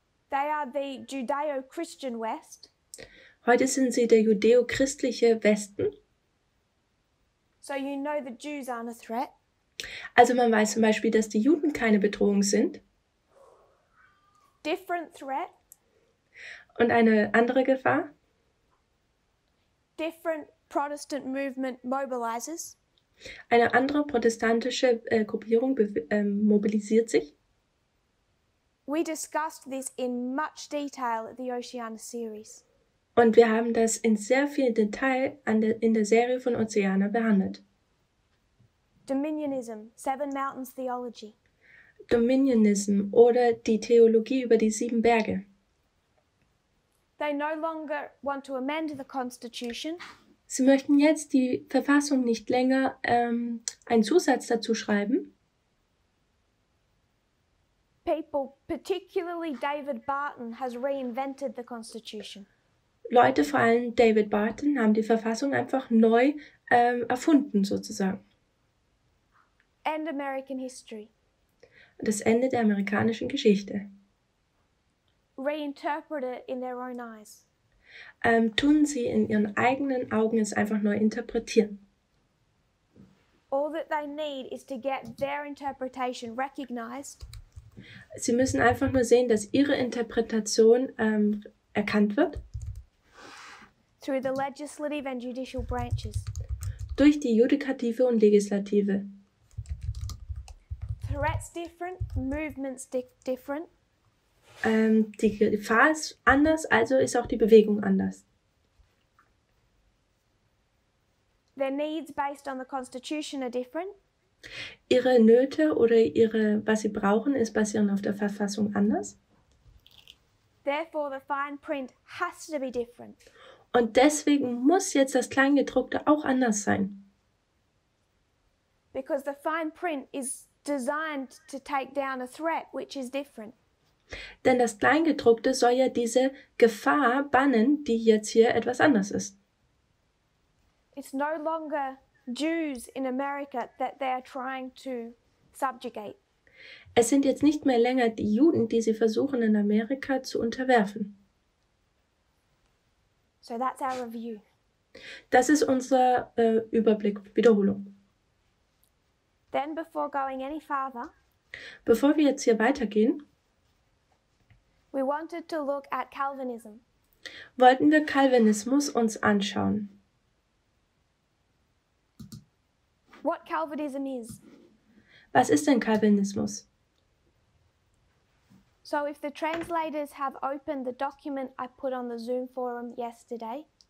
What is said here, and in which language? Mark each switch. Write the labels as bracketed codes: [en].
[en] They are the Judeo-Christian West. [de] Heute sind sie der judäo-christliche Westen. [en] So you know the Jews aren't a threat. [de] Also man weiß zum Beispiel, dass die Juden keine Bedrohung sind. [en] Different threat. [de] Und eine andere Gefahr. [en] Different Protestant movement mobilizes. [de] Eine andere protestantische Gruppierung mobilisiert sich. [en] We discussed this in much detail at the Oceania series. [de] Und wir haben das in sehr viel Detail in der Serie von Oceania behandelt. [en] Dominionism, Seven Mountains Theology. [de] Dominionism oder die Theologie über die 7 Berge. [en] They no longer want to amend the Constitution. [de] Sie möchten jetzt die Verfassung nicht länger einen Zusatz dazu schreiben. [en] People, particularly David Barton, has reinvented the Constitution. [de] Leute, vor allem David Barton, haben die Verfassung einfach neu erfunden, sozusagen. [en] End American history. [de] Das Ende der amerikanischen Geschichte. [en] Reinterpret it in their own eyes. [de] Tun sie in ihren eigenen Augen es einfach neu interpretieren. [en] All that they need is to get their interpretation recognized. [de] Sie müssen einfach nur sehen, dass ihre Interpretation erkannt wird. [en] Through the legislative and judicial branches. [de] Durch die Judikative und Legislative. [en] Threats different, movements different. [de] Die Gefahr ist anders, also ist auch die Bewegung anders. [en] Their needs based on the Constitution are different. [de] Ihre Nöte oder was sie brauchen, ist basierend auf der Verfassung anders. [en] Therefore, the fine print has to be different. [de] Und deswegen muss jetzt das Kleingedruckte auch anders sein. [en] Because the fine print is designed to take down a threat which is different. [de] Denn das Kleingedruckte soll ja diese Gefahr bannen, die jetzt hier etwas anders ist. [en] It's no longer Jews in America that they are trying to subjugate. [de] Es sind jetzt nicht mehr länger die Juden, die sie versuchen in Amerika zu unterwerfen. [en] So that's our review. [de] Das ist unser Überblick, Wiederholung. [en] Then before going any farther, [de] Bevor wir jetzt hier weitergehen, [en] we wanted to look at Calvinism. [de] wollten wir Calvinismus uns anschauen. [en] What Calvinism is. [de] Was ist denn Calvinismus? [en] So if the translators have opened the document I put on the Zoom forum yesterday.